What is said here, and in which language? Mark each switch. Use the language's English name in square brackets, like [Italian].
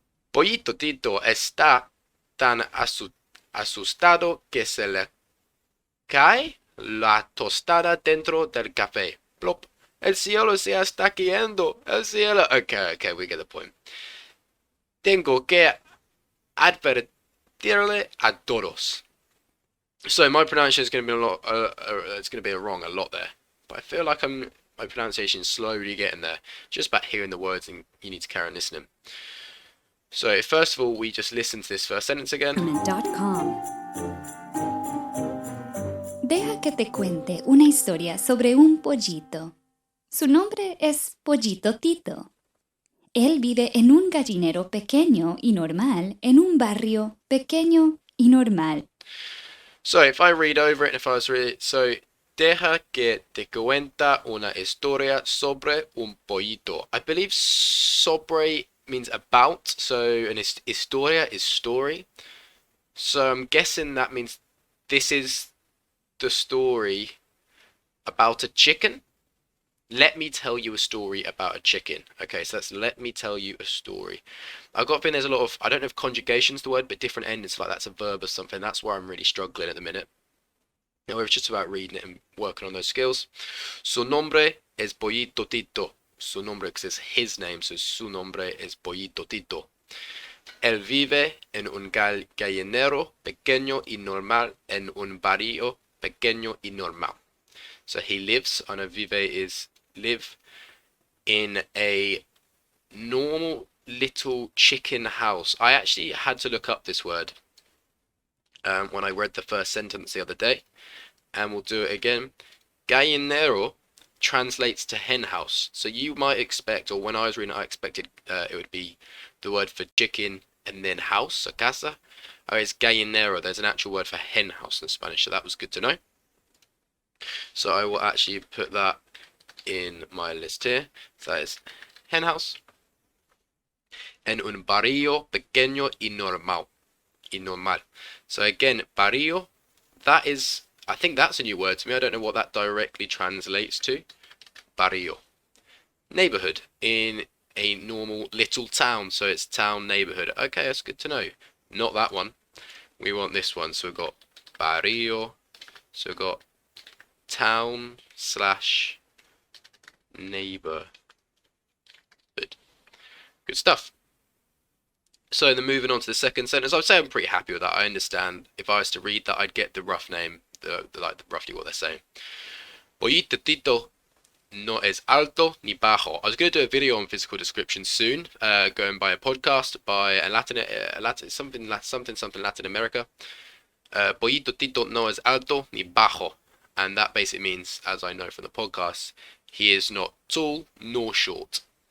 [Spanish] Pollito Tito está tan asustado que se le cae la tostada dentro del café. Plop. El cielo se está cayendo. El cielo. [English] Okay, we get the point. [Spanish] Tengo que advertirle a todos. [English] So my pronunciation is going to be it's going to be wrong a lot there. But I feel like I'm my pronunciation is slowly getting there. Just about hearing the words, and you need to carry on listening. So first of all, we just listen to this first sentence again. .com. [Spanish] Deja que te cuente una historia sobre un pollito. Su nombre es Pollito Tito. Él vive en un gallinero pequeño y normal en un barrio pequeño y normal. [English] So if I read over it, and if I was read it, so [Spanish] deja que te cuenta una historia sobre un pollito. [English] I believe sobre means about, so an historia is story. So I'm guessing that means this is the story about a chicken. Let me tell you a story about a chicken. Okay, so that's let me tell you a story. I've got a feeling there's a lot of, I don't know if conjugation's the word, but different endings, like that's a verb or something. That's where I'm really struggling at the minute. Now it's just about reading it and working on those skills. [Spanish] Su nombre es Pollito Tito. Su nombre, [English] because it's his name, so [Spanish] su nombre es Pollito Tito. Él vive en un gallinero pequeño y normal en un barrio pequeño y normal. [English] So he lives, I know vive is live, in a normal little chicken house. I actually had to look up this word when I read the first sentence the other day, and we'll do it again. Gallinero translates to hen house. So you might expect, or when I was reading it, I expected it would be the word for chicken and then house, so casa. It's gallinero. There's an actual word for hen house in Spanish, so that was good to know. So I will actually put that in my list here. So that is hen house. [Spanish] En un barrio pequeño y normal. Y normal. [English] So again, barrio, that is, I think that's a new word to me. I don't know what that directly translates to. Barrio. Neighborhood, in a normal little town. So it's town, neighborhood. Okay, that's good to know. Not that one. We want this one. So we've got barrio. So we've got town slash neighborhood. Good stuff. So then moving on to the second sentence, I would say I'm pretty happy with that. I understand if I was to read that, I'd get the rough name, like roughly what they're saying. [Spanish] Pollito Tito no es alto ni bajo. [English] I was going to do a video on physical description soon, going by a podcast by a something Latin America. Pollito Tito [Spanish] no es alto ni bajo, [English] and that basically means, as I know from the podcast, he is not tall nor short.